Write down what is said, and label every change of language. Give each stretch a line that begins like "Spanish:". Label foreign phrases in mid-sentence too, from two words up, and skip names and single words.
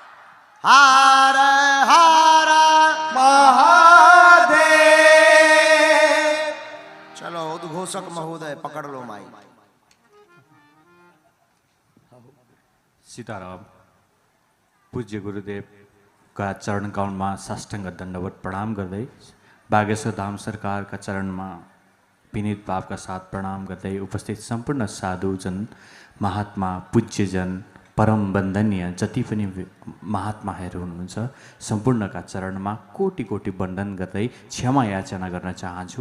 Hindi: हर हर महादेव। घोषक महोदय पकड़ लो माई। सीताराम।
Nepali: पूज्य गुरुदेवका चरण कमलमा साष्टाङ्ग दण्डवत प्रणाम गर्दै बागेश्वर धाम सरकारका चरणमा विनीत भावका साथ प्रणाम गर्दै उपस्थित सम्पूर्ण साधुजन, महात्मा, पूज्यजन, परम वन्दनीय जति पनि महात्माहरू हुनुहुन्छ सम्पूर्णका चरणमा कोटि कोटि वन्दन गर्दै क्षमा याचना गर्न चाहन्छु।